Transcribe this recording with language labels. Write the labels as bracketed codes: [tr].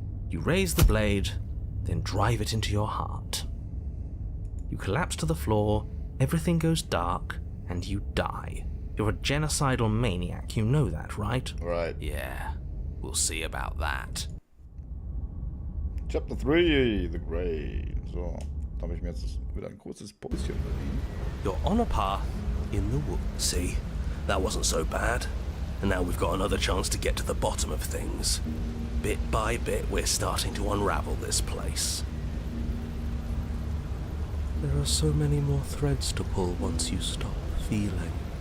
[en] You raise the blade, then drive it into your heart. You collapse to the floor, everything goes dark, and you die. You're a genocidal maniac, you know that, right? Right. Yeah, we'll see about that. Chapter 3, The Grave. [de] So, da habe ich mir jetzt wieder ein kurzes Päuschen verdient. [en] You're on a path in the woods. See, that wasn't so bad. And now we've got another chance to get to the bottom of things. Bit by bit, we're starting to unravel this place. There are so many more threads to pull once you stop feeling.